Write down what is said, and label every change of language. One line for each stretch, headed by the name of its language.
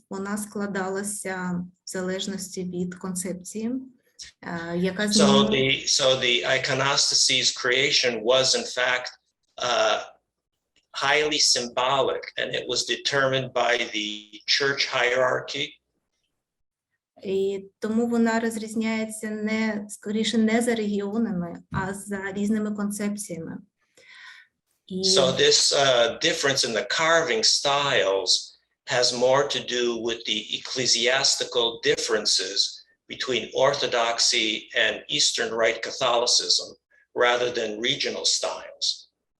Ukrainian: Вона складалася в залежності від концепції, яка
English: So the iconostasis creation was in fact highly symbolic, and it was determined by the church hierarchy.
Ukrainian: І тому вона розрізняється скоріше не за регіонами, а за різними концепціями.
English: So this difference in the carving styles has more to do with the ecclesiastical differences between Orthodoxy and Eastern Rite Catholicism rather than regional styles.